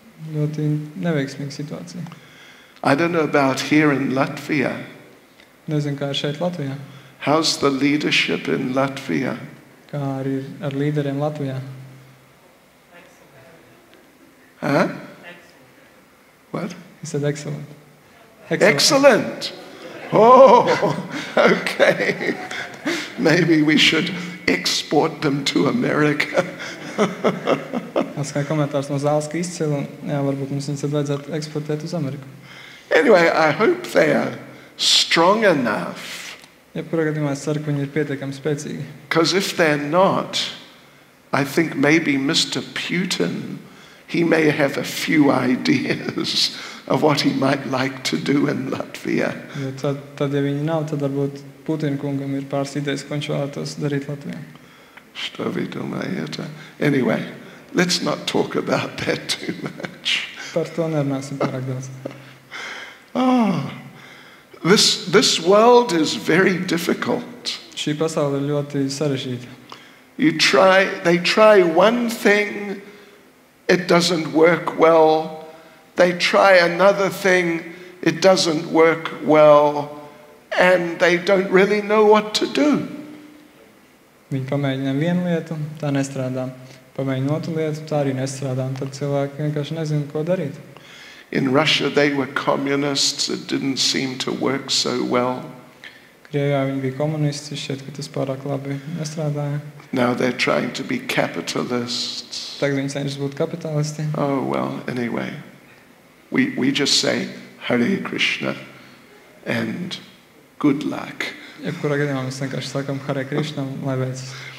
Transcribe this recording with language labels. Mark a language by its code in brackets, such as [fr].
[lv] Ļoti neveiksmīga situācija. [en] I don't know about here in Latvia. [lv] Nezinu, kā ir šeit Latvijā. [en] How's the leadership in Latvia? [lv] Kā arī ar līderiem Latvijā. [en] Huh? What? He said excellent. Excellent. Oh, okay. Maybe we should export them to America. [lv] Kā komentārs no zāles, ka izcili, un jā, varbūt mums viņus vajadzētu eksportēt uz Ameriku. [en] Anyway, I hope they are strong enough. [lv] Jebkurā gadījumā es ceru, ka viņi ir pietiekami spēcīgi. [en] Because if they're not, I think maybe Mr. Putin, he may have a few ideas of what he might like to do in Latvia. [lv] Jo tad, ja viņi nav, tad varbūt Putina kungam ir pāris idejas, ko viņš vēlētos darīt Latvijā. [ru] Что вы думаете? [en] Anyway, let's not talk about that too much. [lv] Par to nerunāsim pārāk daudz. [en] Oh, this world is very difficult. [lv] Šī pasaule ir ļoti sarežģīta. [en] They try one thing, it doesn't work well. They try another thing, it doesn't work well, and they don't really know what to do. [lv] Viņi pamēģina vienu lietu, tā nestrādā. Pamēģina otru lietu, tā arī nestrādā. Un tad cilvēki vienkārši nezina, ko darīt. [en] In Russia, they were communists. It didn't seem to work so well. [lv] Krievijā viņi bija komunisti, šķiet, ka tas pārāk labi nestrādāja. [en] Now they're trying to be capitalists. [lv] Tagad viņi cenšas būt kapitalisti. [en] Oh, well, anyway. We just say, Hare Krishna, and good luck. [lv] Jebkurā gadījumā mēs vienkārši sakam Hare Krishna, lai veicas.